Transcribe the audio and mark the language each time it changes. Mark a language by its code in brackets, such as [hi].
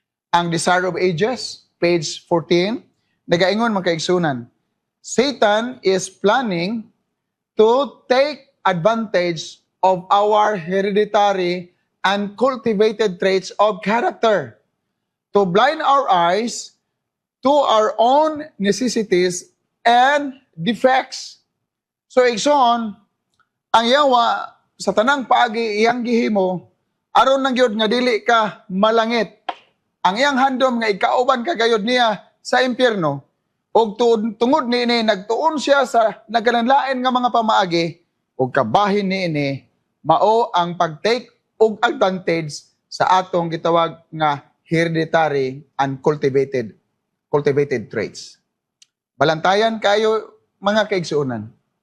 [en] Ang Desire of Ages, page 14, [ceb] nagaingon makaigsunan, [en] Satan is planning to take advantage of our hereditary and cultivated traits of character to blind our eyes to our own necessities and defects. [ceb] So, igsoon, ang yawa sa tanang paagi iyang gihimo, aron nang gyud nga dili ka malangit. Ang iyang handom nga ikauban ka gayud niya sa impyerno, og tungod niini nagtuon siya sa nagkananlain nga mga pamaagi, og kabahin niini mao ang pag-take og advantage sa atong gitawag nga [en] hereditary and cultivated traits. [ceb] Balantayan kayo mga kaigsuonan.